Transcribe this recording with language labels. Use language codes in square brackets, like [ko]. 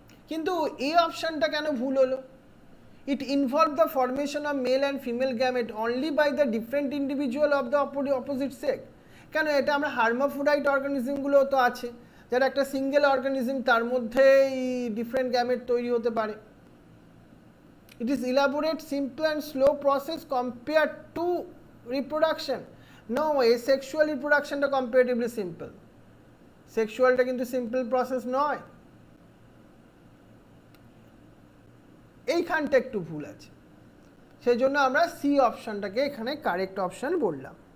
[bn] কিন্তু এই অপশনটা কেন ভুল হলো? [en] It involve the formation of male and female gamete only by the different individual of the opposite sex. [bn] কেন? এটা আমরা হার্মাফ্রোডাইট অর্গানিজমগুলো তো আছে, যারা একটা সিঙ্গেল অর্গানিজম, তার মধ্যেই ডিফারেন্ট গ্যামেট তৈরি হতে পারে। [en] It is elaborate, simple and slow process compared to reproduction. No way, sexual reproduction টা comparatively simple. [bn] সেক্সুয়ালটা কিন্তু সিম্পল প্রসেস নয়, এইখানটা একটু ভুল আছে, সেই জন্য আমরা সি অপশনটাকে এখানে [en] correct option [bn] বললাম।